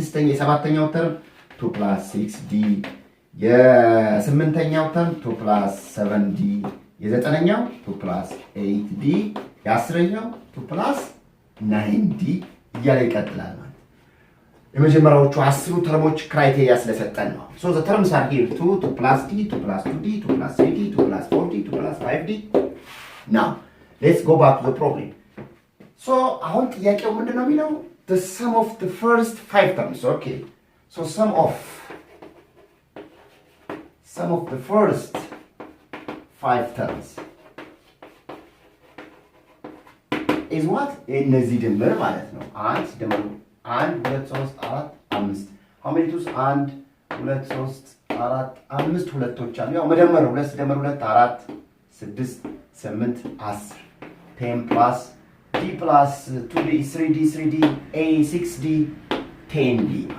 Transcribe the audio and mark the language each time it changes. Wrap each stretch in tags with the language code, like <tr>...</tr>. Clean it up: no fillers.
<am>የሰባተኛው ተርም 2 plus 6d፣ የስምንተኛው ተርም 2 plus 7d፣ የዘጠነኛው 2 plus 8d፣ የአስረኛው 2 plus 9d እያለ ይቀጥላል ማለት ነው። የመጀመሪያዎቹ 10 ተርሞች ክራይቴሪያ ስለሰጠን ነው።</am> <en>so the terms are here 2 plus d, 2 plus 2d, 2 plus 3d, 2 plus 4d, 2 plus 5d. now let's go back to the problem.</en> <am>so አሁን ጥያቄው ምንድነው የሚለው?</am> <en>the sum of the first 5 terms. okay, so sum of the first 5 terms is what?</en> <am>እነዚህ ድምር ማለት ነው። 1 ድምር 1 2 3 4 5</am> <en>how many twos?</en> <am>1 2 3 4 5 ሁለቶች አሉ። ያው መደመር 2 ሲደመር 2 4 6 8 10</am> <en>10 plus d plus 2d 3d a 6d 10d.</en>